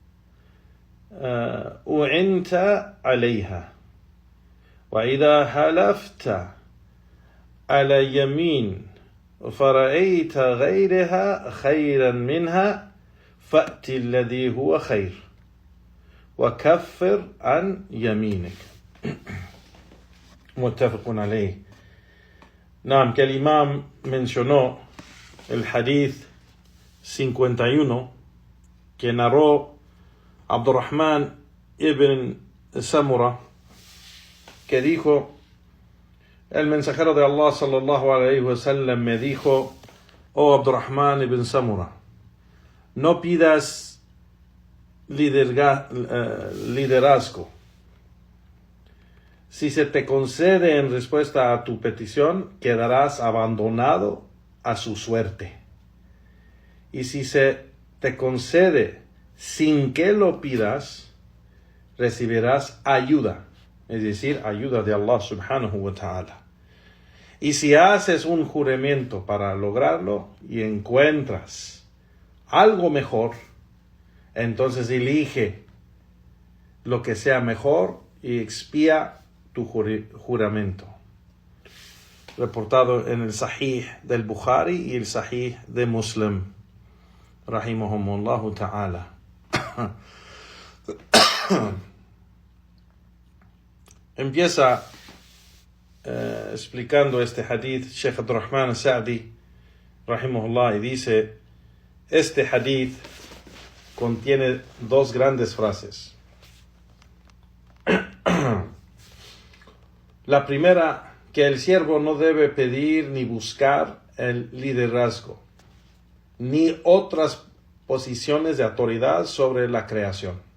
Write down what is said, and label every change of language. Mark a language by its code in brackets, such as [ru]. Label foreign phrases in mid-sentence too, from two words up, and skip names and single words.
[ar] أعنت عليها، وإذا حلفت على يمين فرأيت غيرها خيرا منها فأت الذي هو خير وكفر عن يمينك. متفق عليه. نعم, [es] que el imam mencionó el hadith 51 que narró Abdurrahman ibn Samura, que dijo: el mensajero de Allah [ar] صلى الله عليه وسلم [es] me dijo: oh Abdurrahman ibn Samura, no pidas liderazgo. Si se te concede en respuesta a tu petición, quedarás abandonado a su suerte. Y si se te concede sin que lo pidas, recibirás ayuda, es decir, ayuda de Allah [ar] سبحانه وتعالى. [es] Y si haces un juramento para lograrlo y encuentras algo mejor, entonces elige lo que sea mejor y expía tu juramento. Reportado en el Sahih del Bukhari y el Sahih de Muslim, [ar] رحمهما الله تعالى. [es] Empieza explicando este hadith Sheikh Abdurrahman al-Sa'di, rahimahullah, y dice: este hadith contiene dos grandes frases. La primera, que el siervo no debe pedir ni buscar el liderazgo, ni otras posiciones de autoridad sobre la creación.